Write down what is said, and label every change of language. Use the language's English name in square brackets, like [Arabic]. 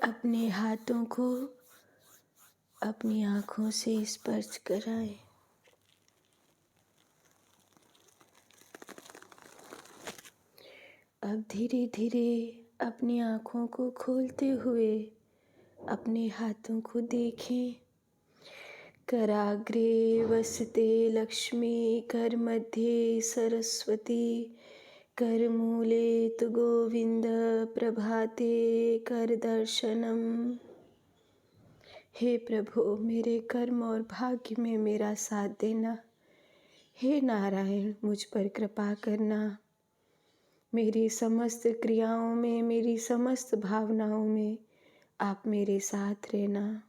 [Hindi] अपने हाथों को अपनी आँखों से स्पर्श कराएं। अब धीरे धीरे अपनी आँखों को खोलते हुए अपने हाथों को देखें। [Sanskrit] कराग्रे वसते लक्ष्मी, कर मध्ये सरस्वती, कर मूले तु गोविंद, प्रभाते कर दर्शनम। [Hindi] हे प्रभु, मेरे कर्म और भाग्य में मेरा साथ देना। हे नारायण, मुझ पर कृपा करना। मेरी समस्त क्रियाओं में, मेरी समस्त भावनाओं में आप मेरे साथ रहना।